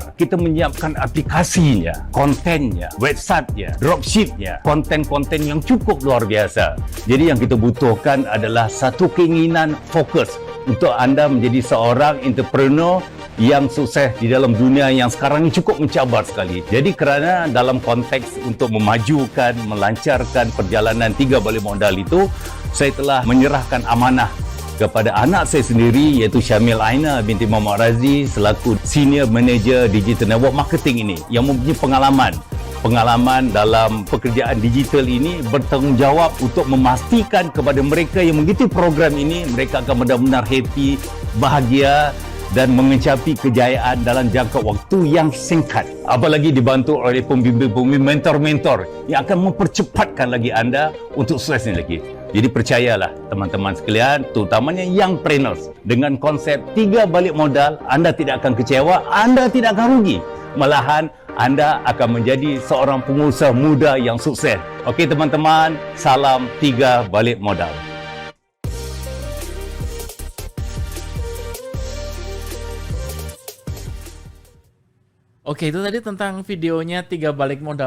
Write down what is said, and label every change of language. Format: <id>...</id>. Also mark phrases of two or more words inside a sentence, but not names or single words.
<ms>Kita menyiapkan aplikasinya, kontennya, websitenya, dropshipnya, konten-konten yang cukup luar biasa. Jadi yang kita butuhkan adalah satu keinginan fokus untuk anda menjadi seorang entrepreneur yang sukses di dalam dunia yang sekarang ini cukup mencabar sekali. Jadi kerana dalam konteks untuk memajukan, melancarkan perjalanan 3 balik modal itu, saya telah menyerahkan amanah kepada anak saya sendiri iaitu Syamil Aina binti Muhammad Razi selaku</ms> <en>Senior Manager Digital Network Marketing</en> <ms>ini yang mempunyai pengalaman dalam pekerjaan digital ini, bertanggungjawab untuk memastikan kepada mereka yang mengikuti program ini mereka akan benar-benar happy, bahagia dan mencapai kejayaan dalam jangka waktu yang singkat. Apalagi dibantu oleh pembimbing-pembimbing, mentor-mentor yang akan mempercepatkan lagi anda untuk sukses ini lagi. Jadi percayalah teman-teman sekalian, terutamanya</ms> <en>young trainers,</en> <ms>dengan konsep 3 balik modal, anda tidak akan kecewa, anda tidak akan rugi. Malahan anda akan menjadi seorang pengusaha muda yang sukses. Okey teman-teman, salam 3 balik modal.</ms> <id>Oke, itu tadi tentang videonya 3 balik modal.</id>